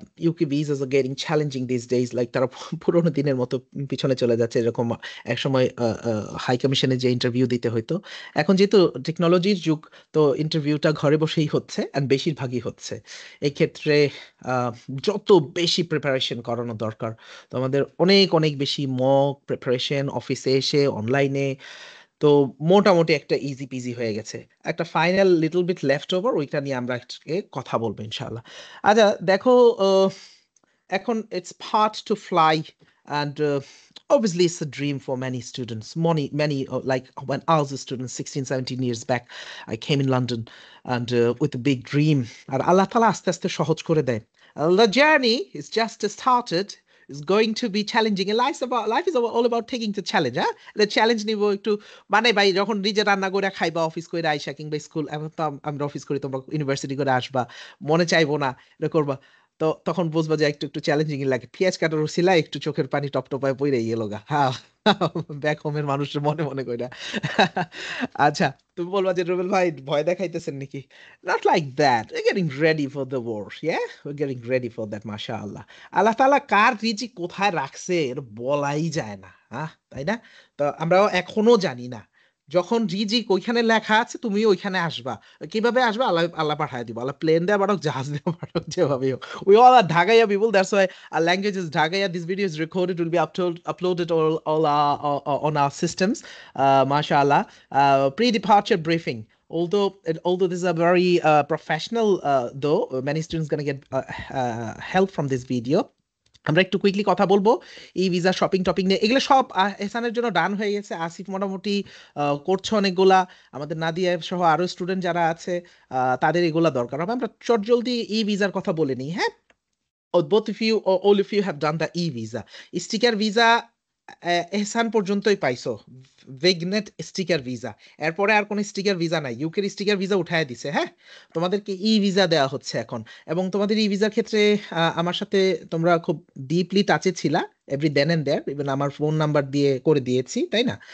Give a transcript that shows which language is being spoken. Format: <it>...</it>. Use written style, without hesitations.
<en>UK visas are getting challenging these days, like</en> <bn>তারা পুরোনো দিনের মতো পিছনে চলে যাচ্ছে। এরকম একসময় হাই কমিশনে যে ইন্টারভিউ দিতে হইতো, এখন যেহেতু টেকনোলজির যুগ, তো ইন্টারভিউটা ঘরে বসেই হচ্ছে and বেশিরভাগই হচ্ছে। এই ক্ষেত্রে যত বেশি প্রিপারেশন করানো দরকার, তো আমাদের অনেক অনেক বেশি মক প্রিপারেশন, অফিসে এসে অনলাইনে, তো মোটামুটি একটা ইজি পিজি হয়ে গেছে। একটা</bn> <en>final little bit left over,</en> <bn>ওইটা নিয়ে আমরা আজকে কথা বলবো ইনশাআল্লাহ। আচ্ছা দেখো, এখন</bn> <en>It's part two fly and obviously it's a dream for many students. Many like when I was a student 16 17 years back, I came in London and with a big dream,</en> <bn>আর আল্লাহ তাআলা আস্তে আস্তে সহজ করে দেয়।</bn> <en>The journey is just started, is going to be challenging, and life is all about taking the challenge. The challenge</en> <bn>নিব একটু, মানে ভাই যখন নিজে রান্না করে খাইবা, অফিস করে আইসা কিংবা স্কুল, এখন তো আমরা অফিস করি, তোমরা ইউনিভার্সিটি করে আসবা, মনে চাইবো না এটা করবা, তো তখন বুঝবা যে একটু একটু চ্যালেঞ্জিং লাগে। পেঁয়াজ কাটার উছিলা একটু চোখের পানি টপটপায় পইরে গেল গা। হ্যাঁ, ব্যাক হোমের মানুষের মনে মনে কইরা। আচ্ছা, তুমি বলবা যে রুবেল ভাই ভয় দেখাইতেছেন নাকি?</bn> <en>Not like that. We're getting ready for the war. Yeah, we're getting ready for that.</en> <bn>মাশাআল্লাহ, আল্লাহ তাআলা কার রিজিক কোথায় রাখছে এটা বলাই যায় না, তাই না? তো আমরা এখনো জানি না। যখন রিজিক ওইখানে লেখা আছে, তুমি ওইখানে আসবা। কিভাবে আসবা? আল্লাহ আল্লাহ পাঠায় দিব। আল্লাহ প্লেন দেয়া পাঠাক, জাহাজ দেয়া পাঠাক, যেভাবে হোক।</bn> <en>We all are Dhagaya people. That's why our language is Dhagaya. This video is recorded, will be uploaded all on our systems. MashaAllah. Pre-departure briefing. Although this is a very professional, though many students gonna get help from this video.</en> <bn>আমরা একটু quickly কথা বলবো এই visa shopping topping নিয়ে। এগুলো সব এহসানের জন্য ডান হয়ে গেছে। আসিফ মোটামুটি করছে অনেকগুলা, আমাদের নাদিয়া সহ আরো স্টুডেন্ট যারা আছে তাদের এগুলা দরকার হবে। আমরা চটজলদি ই ভিসার কথা বলে নিই।</bn> <en>হ্যাঁ, both of you or all of you have done the e-visa.</en> <bn>Sticker visa এহসান পর্যন্তই পাইছো, ভিগনেট স্টিকার ভিসা। এরপরে আর কোনো স্টিকার ভিসা নাই, ইউকের স্টিকার ভিসা উঠায় দিছে। হ্যাঁ, তোমাদেরকে ই ভিসা দেওয়া হচ্ছে এখন। এবং তোমাদের ই ভিসার ক্ষেত্রে আমার সাথে তোমরা খুব ডিপলি টাচে ছিলা,</bn> <en>every then and there,</en> <bn>even আমার ফোন নাম্বার দিয়ে করে দিয়েছি, তাই না?</bn>